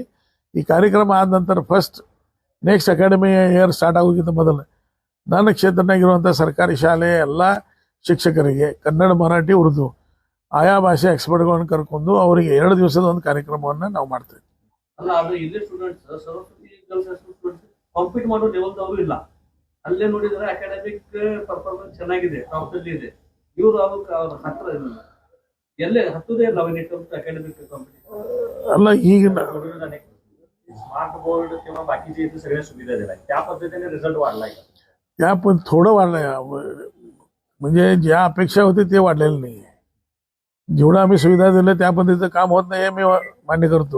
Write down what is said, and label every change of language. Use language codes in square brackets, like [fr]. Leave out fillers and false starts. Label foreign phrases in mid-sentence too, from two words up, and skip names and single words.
[kn] ಈ ಕಾರ್ಯಕ್ರಮ ಆದ ನಂತರ [en] next academy year start [kn] ಆಗೋಕ್ಕಿಂತ ಮೊದಲು ನನ್ನ ಕ್ಷೇತ್ರನಾಗಿರುವಂಥ ಸರ್ಕಾರಿ ಶಾಲೆ ಎಲ್ಲ ಶಿಕ್ಷಕರಿಗೆ ಕನ್ನಡ, ಮರಾಠಿ, ಉರ್ದು ಆಯಾ ಭಾಷೆ ಎಕ್ಸ್ಪರ್ಟ್ಗಳನ್ನು ಕರ್ಕೊಂಡು ಅವರಿಗೆ 2 ದಿವಸದ ಒಂದು ಕಾರ್ಯಕ್ರಮವನ್ನು ನಾವು ಮಾಡ್ತೇವೆ. ಅಲ್ಲ, ಅದು ಇಲ್ಲಿ ಸ್ಟೂಡೆಂಟ್ಸ್ ಸರಸ್ವತಿ ಗರ್ಲ್ಸ್ ಸ್ಟೂಡೆಂಟ್ಸ್ ಕಾಂಪೀಟ್ ಮಾಡೋ ಲೆವೆಲ್ದವರು ಇಲ್ಲ. ಅಲ್ಲೇ ನೋಡಿದ್ರೆ [en] academic performance [kn] ಚೆನ್ನಾಗಿದೆ, ಟಾಪ್ ಅಲ್ಲಿ ಇದೆ. ಇವರು ಅವ್ರ ಹತ್ರ ಎಲ್ಲೇ ಹತ್ತದೇ ಇಲ್ಲ [en] academic competition. [kn] अल्ला ಈಗ [en] smart board [mr] किंवा बाकीचे इथे सगळ्या सुविधा दिल्या, त्या पद्धतीने रिझल्ट वाढलाय का? त्या पण थोडं वाढलंय, म्हणजे ज्या अपेक्षा होती ते वाढलेलं नाही. जेवढं आम्ही सुविधा दिल्या त्या पद्धतीचं काम होत नाही हे मी मान्य करतो.